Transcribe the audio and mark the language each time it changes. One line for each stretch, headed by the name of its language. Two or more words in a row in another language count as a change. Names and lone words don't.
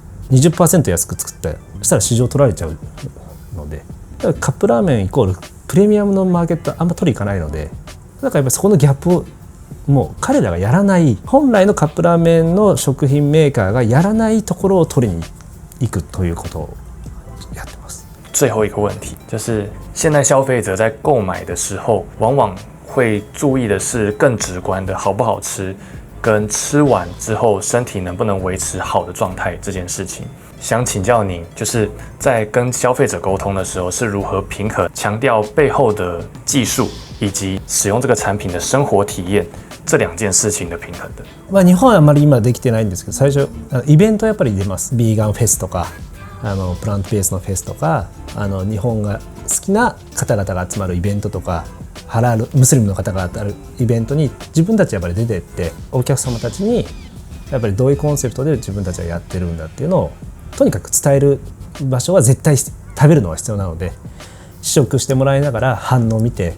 Japanese: 20% 安く作ってそしたら市場取られちゃうので、だからカップラーメンイコールプレミアムのマーケットあんま取りいかないので、だからやっぱりそこのギャップをもう彼らがやらない、本来のカップラーメンの食品メーカーがやらないところを取りに行くということをやってます。
Chinese: 最后一个问题就是，现在消费者在购买的时候，往往会注意的是更直观的好不好吃，跟吃完之后身体能不能维持好的状态这件事情。想请教您，就是在跟消费者沟通的时候，是如何平衡强调背后的技术以及使用这个产品的生活体验这两件事情的平衡的？
Japanese: 日本はあまり今できてないんですけど、最初イベントやっぱり出ます。ビーガンフェスとかプラントベースのフェスとか日本が好きな方々が集まるイベントとか、ハラールムスリムの方が当たるイベントに自分たちやっぱり出てってお客様たちにやっぱりどういうコンセプトで自分たちはやってるんだっていうのをとにかく伝える場所は絶対食べるのが必要なので、試食してもらいながら反応を見て